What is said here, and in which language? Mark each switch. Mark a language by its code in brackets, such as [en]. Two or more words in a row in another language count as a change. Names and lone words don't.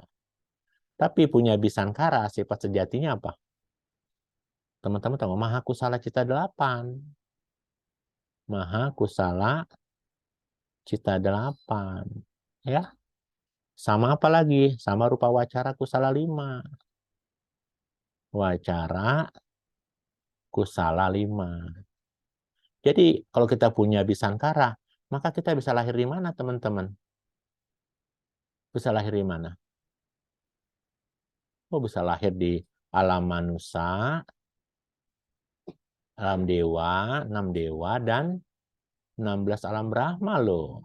[id] Tapi punya Bisankara sifat sejatinya apa? Teman-teman tahu [pi] Maha Kusala Cita [id] 8. [pi] Maha Kusala Cita 8. Ya. [id] Sama apa lagi? Sama [pi] rupa wacara kusala [id] 5. [pi] Wacara kusala 5. [id] Jadi kalau kita punya Bisankara, maka kita bisa lahir di mana teman-teman? Bisa lahir di mana? Oh, bisa lahir di alam manusia, alam dewa, 6 dewa, dan 16 alam Brahma loh.